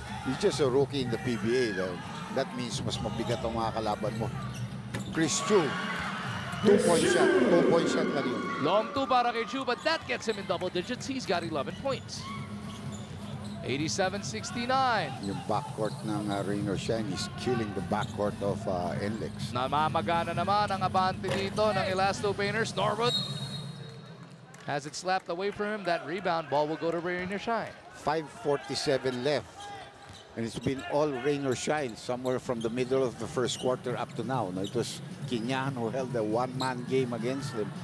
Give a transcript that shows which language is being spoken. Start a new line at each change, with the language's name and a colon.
English: He's just a rookie in the PBA. That means
Filipino: mas mabigat ang mga kalaban mo.
English: Chris Chu, 2-point shot. 2-point shot
Filipino: lang yun.
English: Long 2
Filipino: para kay Chu,
English: but that gets him in double digits. He's got 11 points. 87-69. Yung backcourt ng Rain or Shine is killing the backcourt of NLEX.
Filipino: Namamagana naman ang abante dito ng Elasto Painters.
English: Norwood has it slapped away from him. That rebound ball will go to Rain or Shine. 5:47 left. And it's been all Rain or Shine somewhere from the middle of the first quarter up to now. No, it was Kinyan who held a one-man game against them.